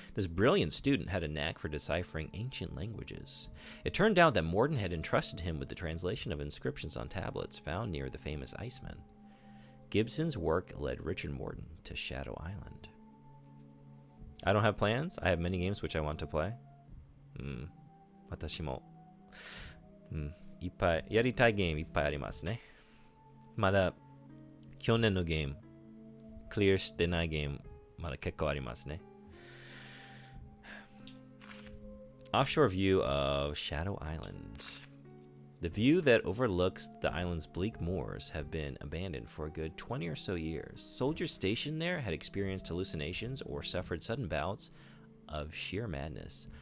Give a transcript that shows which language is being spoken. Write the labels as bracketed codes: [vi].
[en] This brilliant student had a knack for deciphering ancient languages. It turned out that Morton had entrusted him with the translation of inscriptions on tablets found near the famous Iceman. Gibson's work led Richard Morton to Shadow Island. I don't have plans. I have many games which I want to play. [ja] Watashi mo. いっぱいやりたいゲームいっぱいありますね。まだ去年のゲームクリアしてないゲームまだ結構ありますね。 [en] Offshore view of Shadow Island. The view that overlooks the island's bleak moors have been abandoned for a good 20 or so years. Soldiers stationed there had experienced hallucinations or suffered sudden bouts of sheer madness.